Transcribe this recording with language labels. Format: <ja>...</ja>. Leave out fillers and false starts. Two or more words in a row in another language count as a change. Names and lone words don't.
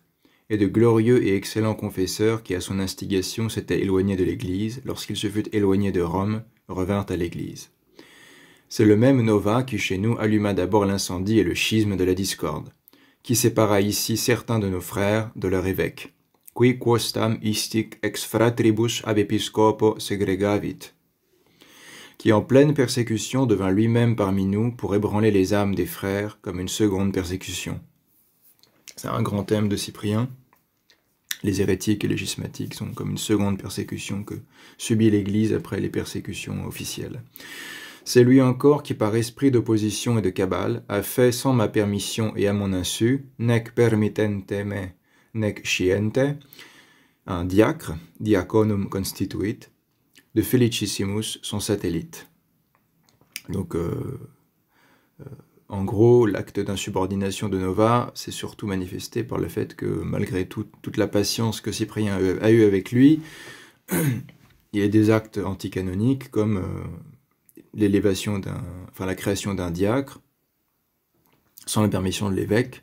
<fr>Et de glorieux et excellents confesseurs qui, à son instigation, s'étaient éloignés de l'Église, lorsqu'il se fut éloigné de Rome, revinrent à l'Église. C'est le même Nova qui, chez nous, alluma d'abord l'incendie et le schisme de la discorde, qui sépara ici certains de nos frères de leur évêque.</fr> <la>Qui quostam istic ex fratribus ab episcopo segregavit,</la> <fr>qui en pleine persécution devint lui-même parmi nous pour ébranler les âmes des frères comme une seconde persécution. C'est un grand thème de Cyprien. Les hérétiques et les schismatiques sont comme une seconde persécution que subit l'Église après les persécutions officielles. C'est lui encore qui, par esprit d'opposition et de cabale, a fait sans ma permission et à mon insu,</fr> <la>nec permittente me, nec sciente,</la> <fr>un diacre,</fr> <la>diaconum constituit, de Felicissimus,</la> <fr>son satellite. Donc, en gros, l'acte d'insubordination de Nova s'est surtout manifesté par le fait que, malgré toute la patience que Cyprien a eue avec lui, il y a des actes anticanoniques comme l'élévation la création d'un diacre sans la permission de l'évêque.</fr>